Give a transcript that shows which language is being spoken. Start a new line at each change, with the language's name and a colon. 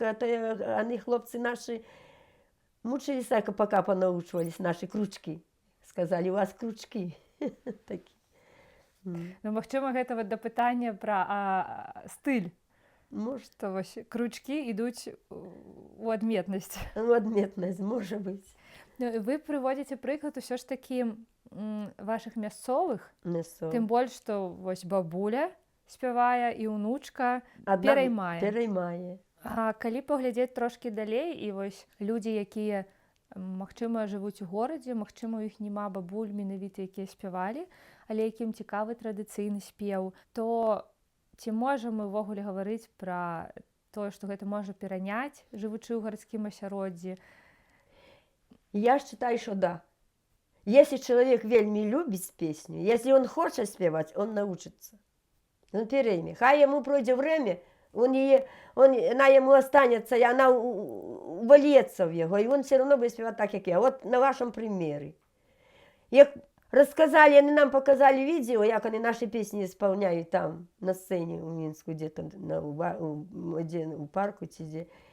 Russian: Это вони, хлопці наші, мучились, пока понаучивались наши крючки. Сказали, у вас крючки. Такі.
Belarusian: Ну, магчыма, гэта вот да пытання пра стыль.
Russian: Может.
Belarusian: То вось крючки ідуць у адметнасць. У адметнасць, можа быць. Вы прыводзіце прыклад усё ж такі вашых мясцовых, Мясцовых. тым больш, што вось бабуля спявае і ўнучка Адна пераймае. пераймае. А калі паглядзець трошкі далей, і вось людзі, якія, магчыма, жывуць у горадзе, магчыма, у іх няма бабуль менавіта, якія спявалі, але якім цікавы традыцыйны спеў, то ці можам мы ўвогуле гаварыць пра тое, што гэта можа пераняць, жывучы ў гарадскім асяроддзі?
Russian: Я считаю, что да. Если человек вельми любит песню, если он хочет спевать, он научится. Он перейме. Хай ему пройдет время, она ему останется, и она вольется в его, и он все равно будет спевать так, как я. Вот на вашем примере. Як рассказали, они нам показали видео, как они наши песни исполняют там, на сцене у Минску, где-то у парку, где.